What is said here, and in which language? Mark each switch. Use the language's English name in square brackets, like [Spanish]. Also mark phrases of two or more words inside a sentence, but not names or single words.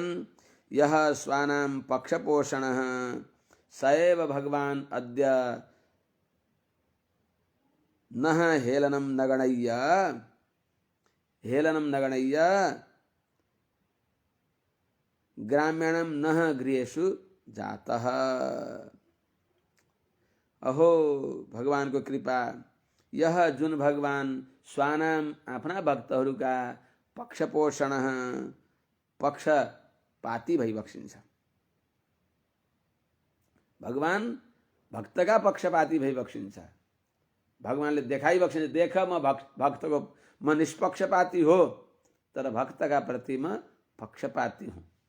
[Sanskrit] यः स्वानां पक्षपोषणः स एव भगवान अद्य नः हेलनम नगणय्य, हेलनम नगणय्य ग्राम्याणां नः गृहेषु जातः। [Nepali] अहो भगवान को कृपा, यह जुन भगवान स्वानाम आफ्ना भक्तहरूका पक्षपोषण पक्षपाती भई बक्सिन्छ। भगवान भक्तका पक्षपाती भई बक्सिन्छ। भगवानले देखाइ बक्सिन्छ, देख म भक्तको म निष्पक्षपाती हो, तर भक्तका प्रति म पक्षपाती हुँ।